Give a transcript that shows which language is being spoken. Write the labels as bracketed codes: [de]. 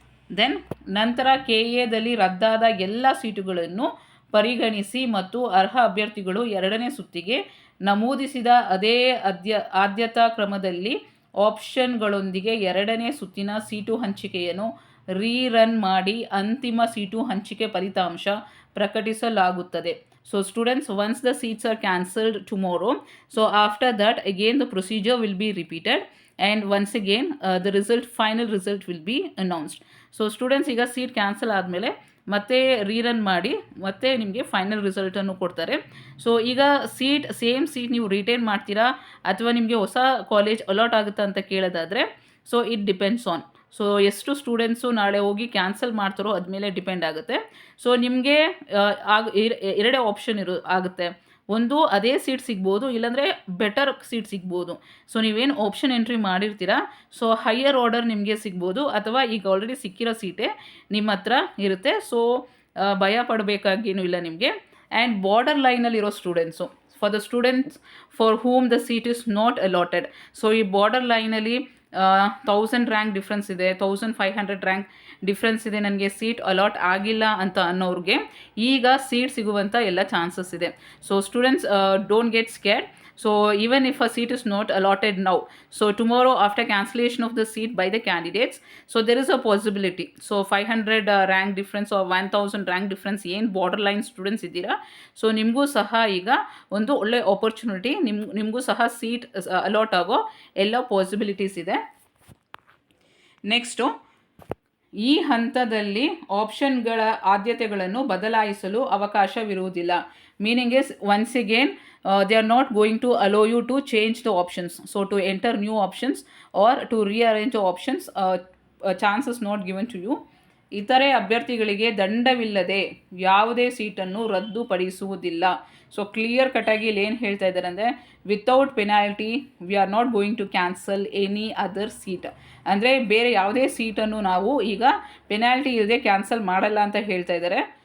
[kn] Then ನಂತರ KAದಲ್ಲಿ ರದ್ದಾದ ಎಲ್ಲ ಸೀಟುಗಳನ್ನು ಪರಿಗಣಿಸಿ ಮತ್ತು ಅರ್ಹ ಅಭ್ಯರ್ಥಿಗಳು 2ನೇ ಸುತ್ತಿಗೆ ನಮೂದಿಸಿದ ಅದೇ ಆದ್ಯತಾ ಕ್ರಮದಲ್ಲಿ ಆಪ್ಷನ್ಗಳೊಂದಿಗೆ 2ನೇ ಸುತ್ತಿನ ಸೀಟು ಹಂಚಿಕೆಯನ್ನು ರೀರನ್ ಮಾಡಿ ಅಂತಿಮ ಸೀಟು ಹಂಚಿಕೆ ಫಲಿತಾಂಶ ಪ್ರಕಟಿಸಲಾಗುತ್ತದೆ. [en] So students, once the seats are cancelled tomorrow, so after that again the procedure will be repeated and once again the final result will be announced. [kn] So students, ಈಗ ಸೀಟ್ ಕ್ಯಾನ್ಸಲ್ ಆದಮೇಲೆ ಮತ್ತೆ ರೀರನ್ ಮಾಡಿ ಮತ್ತೆ ನಿಮಗೆ final ರಿಸಲ್ಟನ್ನು ಕೊಡ್ತಾರೆ. So ಈಗ same seat ನೀವು ರಿಟೈನ್ ಮಾಡ್ತೀರಾ ಅಥವಾ ನಿಮಗೆ ಹೊಸ ಕಾಲೇಜ್ ಅಲಾಟ್ ಆಗುತ್ತಾ ಅಂತ ಕೇಳೋದಾದರೆ, [en] so it depends on, [kn] so ಎಷ್ಟು ಸ್ಟೂಡೆಂಟ್ಸು ನಾಳೆ ಹೋಗಿ ಕ್ಯಾನ್ಸಲ್ ಮಾಡ್ತಾರೋ ಅದ್ಮೇಲೆ ಡಿಪೆಂಡ್ ಆಗುತ್ತೆ. ಸೊ ನಿಮಗೆ ಎರಡೇ ಆಪ್ಷನ್ ಆಗುತ್ತೆ. ಒಂದು, ಅದೇ ಸೀಟ್ ಸಿಗ್ಬೋದು, ಇಲ್ಲಾಂದರೆ ಬೆಟರ್ ಸೀಟ್ ಸಿಗ್ಬೋದು. ಸೊ ನೀವೇನು option entry ಮಾಡಿರ್ತೀರಾ, so higher order ನಿಮಗೆ ಸಿಗ್ಬೋದು, ಅಥವಾ ಈಗ ಆಲ್ರೆಡಿ ಸಿಕ್ಕಿರೋ ಸೀಟೇ ನಿಮ್ಮ ಹತ್ರ ಇರುತ್ತೆ. [en] so [kn] ಭಯ ಪಡಬೇಕಾಗೇನೂ ಇಲ್ಲ ನಿಮಗೆ. [en] And border ಲೈನಲ್ಲಿರೋ students, for the students for whom the seat is not allotted. [kn] So ಈ ಬಾರ್ಡರ್ ಲೈನಲ್ಲಿ 1000 ರ್ಯಾಂಕ್ ಡಿಫ್ರೆನ್ಸ್ ಇದೆ, 1500 ರ್ಯಾಂಕ್ ಡಿಫ್ರೆನ್ಸ್ ಇದೆ, ನನಗೆ ಸೀಟ್ ಅಲಾಟ್ ಆಗಿಲ್ಲ ಅಂತ ಅನ್ನೋರಿಗೆ ಈಗ ಸೀಟ್ ಸಿಗುವಂಥ ಎಲ್ಲ ಚಾನ್ಸಸ್ ಇದೆ. [en] So students, don't get scared. So even if a seat is not allotted now, so tomorrow after cancellation of the seat by the candidates, so there is a possibility. So 500 rank difference [kn] or 1000 rank difference ಏನು border line students ಇದ್ದೀರಾ, so ನಿಮಗೂ ಸಹ ಈಗ ಒಂದು ಒಳ್ಳೆ opportunity, ನಿಮಗೂ ಸಹ seat allot ಆಗೋ ಎಲ್ಲ ಪಾಸಿಬಿಲಿಟೀಸ್ ಇದೆ. ನೆಕ್ಸ್ಟು, ಈ ಹಂತದಲ್ಲಿ ಆಪ್ಷನ್ಗಳ ಆದ್ಯತೆಗಳನ್ನು ಬದಲಾಯಿಸಲು ಅವಕಾಶವಿರುವುದಿಲ್ಲ. [en] Meaning is, once again they are not going to allow you to change the options. So to enter new options or to rearrange the options, chance is not given to you. [kn] ಇತರೆ ಅಭ್ಯರ್ಥಿಗಳಿಗೆ ದಂಡವಿಲ್ಲದೆ ಯಾವುದೇ ಸೀಟನ್ನು ರದ್ದುಪಡಿಸುವುದಿಲ್ಲ. [en] so [kn] clear ಕಟಾಗಿ ಇಲ್ಲಿ ಏನು ಹೇಳ್ತಾ ಇದ್ದಾರೆ ಅಂದರೆ, [en] Without penalty we are not going to cancel any other seat. [kn] ಅಂದರೆ ಬೇರೆ ಯಾವುದೇ ಸೀಟನ್ನು ನಾವು ಈಗ ಪೆನಾಲ್ಟಿ ಇಲ್ಲದೆ ಕ್ಯಾನ್ಸಲ್ ಮಾಡಲ್ಲ ಅಂತ ಹೇಳ್ತಾ ಇದ್ದಾರೆ.